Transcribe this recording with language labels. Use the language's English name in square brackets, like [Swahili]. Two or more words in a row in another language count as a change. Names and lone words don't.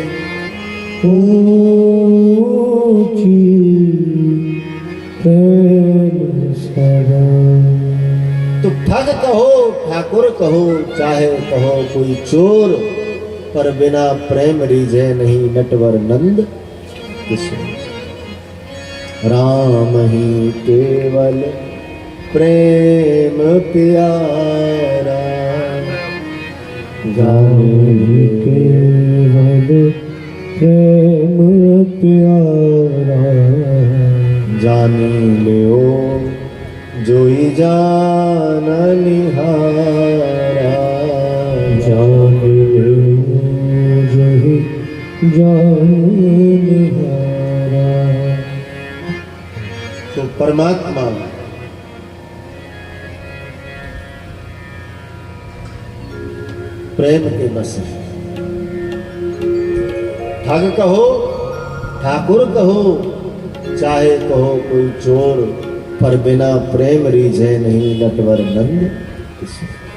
[Hindi] ऊंची प्रेम सदा तो ठग कहो ठाकुर कहो चाहे कहो कोई चोर पर बिना प्रेम रीझे नहीं नटवर नंद किशोर राम ही केवल प्रेम प्यारा जाने केवल प्रेम प्यारा जानी लो जोई जान निहारा जान ले जही जान निहारा तो परमात्मा प्रेम के बस है। ठग कहो ठाकुर कहो चाहे कहो कोई चोर पर बिना प्रेम रीझे नहीं नटवर नंद किशोर।